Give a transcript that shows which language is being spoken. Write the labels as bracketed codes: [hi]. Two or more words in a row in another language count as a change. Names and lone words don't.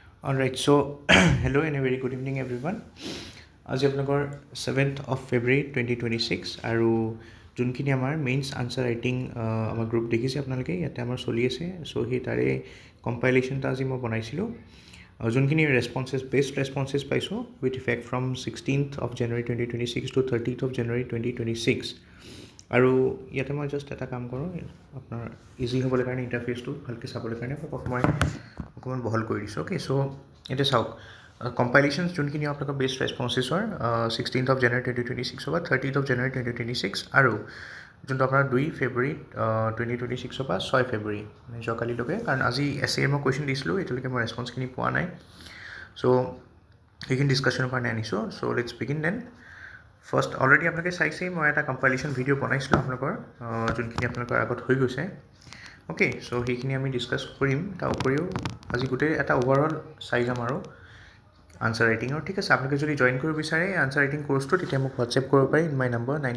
[en] All right, so hello and a very good evening, everyone. [as] আজি আপোনালোকৰ 7th of February 2026 আৰু যোনখিনি আমাৰ [en] mains answer writing [as] আমাৰ গ্ৰুপ দেখিছে আপোনালোকে ইয়াতে আমাৰ চলি আছে চ' সেই তাৰে কম্পাইলেশ্যনটা আজি মই বনাইছিলোঁ যোনখিনি [en] best responses [as] পাইছোঁ [en] with effect from [as] 16th of January 2026 to 30th of January 2026 আৰু ইয়াতে মই জাষ্ট এটা কাম কৰোঁ আপোনাৰ ইজি হ'বলৈ কাৰণে ইণ্টাৰফেচটো ভালকৈ চাবলৈ কাৰণে মই অকণমান বহল কৰি দিছোঁ [en] okay so' [as] এতিয়া চাওক কম্পাইলেশ্যনছ যোনখিনি আপোনালোকৰ [en] best responses [as] 16th of January 2026 বা 30th of January 2026 আৰু যোনটো আপোনাৰ 2 February 2026 বা 6 February মানে যোৱাকালিলৈকে কাৰণ আজি এছ মই কুৱেশ্যন দিছিলোঁ এতিয়ালৈকে মই ৰেছপন্সখিনি পোৱা নাই চ' সেইখিনি ডিছকাশ্যনৰ কাৰণে আনিছোঁ [en] so let's begin then first already [as] আপোনালোকে চাইছেই মই এটা [en] compilation video' [as] বনাইছিলোঁ আপোনালোকৰ যোনখিনি আপোনালোকৰ আগত হৈ গৈছে [en] okay so' [as] সেইখিনি আমি ডিছকাছ কৰিম তাৰ উপৰিও আজি গোটেই এটা অভাৰঅল চাই যাম আৰু [en] answer writing [as] ঠিক আছে আপোনালোকে যদি জইন কৰিব বিচাৰে [en] answer writing course [as] তেতিয়া মোক হোৱাটছএপ কৰিব পাৰি [en] in my number